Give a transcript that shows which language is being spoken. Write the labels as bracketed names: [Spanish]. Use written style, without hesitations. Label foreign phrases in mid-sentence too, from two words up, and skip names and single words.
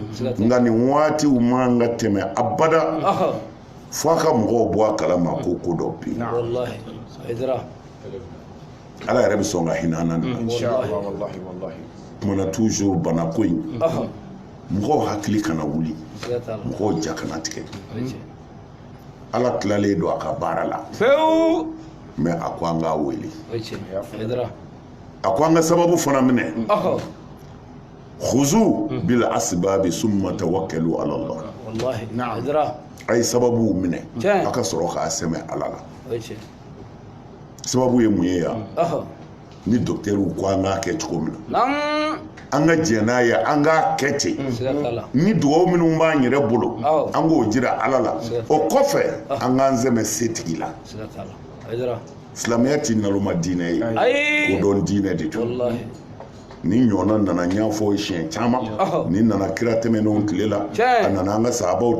[Bambara] ɲi nka nin waatiw man ka tɛmɛ abada fo a ka mɔgɔw bɔ a kalama ko ko dɔ bɛ yen Ala yɛrɛ bɛ sɔn ka hinɛ an na tuma na toujours banako in mɔgɔw hakili kana wuli mɔgɔw ja kana tigɛ Ala tilalen don a ka baara la mais a ko an k'a wele a ko an ka sababu fana minɛ [Arabic] خذوا بالأسباب ثم توكلوا على الله [Bambara] a ye sababu minɛ a ka sɔrɔ k'a sɛmɛ Ala la sababu ye mun ye yan ni dɔkitɛriw ko an k'a kɛ cogo min na an ka jɛn n'a ye an k'a kɛ ten ni dugawu minnu b'an yɛrɛ bolo an k'o jira Ala la o kɔfɛ an k'an sɛmɛ setigi la silamɛya ti naloma diinɛ ye o dɔn diinɛ de don ni ɲɔgɔnna nana n y'a fɔ siɲɛ caman ni nana kira tɛmɛnenw tile la a nana an ka sahabaw